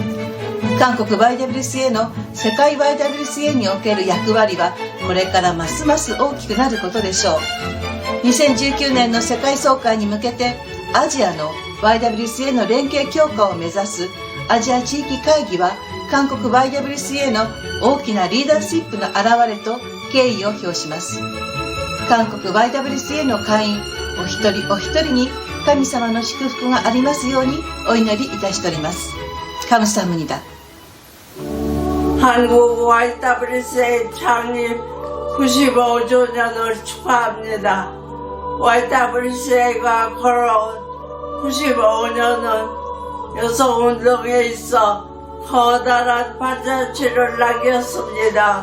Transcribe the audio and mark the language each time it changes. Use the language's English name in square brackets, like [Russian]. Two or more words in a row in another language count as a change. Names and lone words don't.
[Japanese] 韓国 YWCA の世界 YWCA における役割はこれからますます大きくなることでしょう。2019年の世界総会に向けてアジアの YWCA の連携強化を目指すアジア地域会議は韓国 YWCA の大きなリーダーシップの表れと敬意を表します。韓国 YWCA の会員お一人お一人に神様の祝福がありますようにお祈りいたしております。감사합니다。 [Korean] 한국 YWCA 창립 95주년을 축하합니다. YWCA가 걸어온 95년은 여성운동에 있어 커다란 발자취를 남겼습니다.